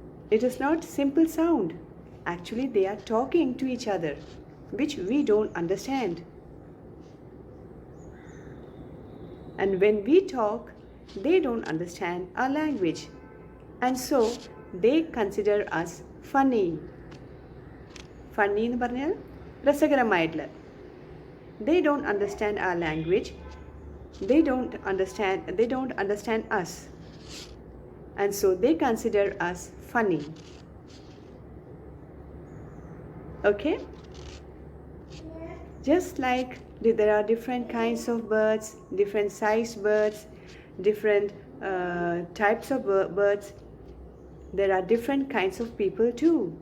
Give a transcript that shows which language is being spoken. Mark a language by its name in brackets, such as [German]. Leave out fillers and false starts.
[English] It is not simple sound. Actually, they are talking to each other, which we don't understand. And when we talk, they don't understand our language. And so, they consider us funny. [Malayalam] Funny എന്ന് പറഞ്ഞാൽ രസകരമായിട്ടുള്ള. [English] They don't understand our language. They don't understand us. And so they consider us funny. Okay? Just like there are different kinds of birds, different sized birds, different types of birds, there are different kinds of people too.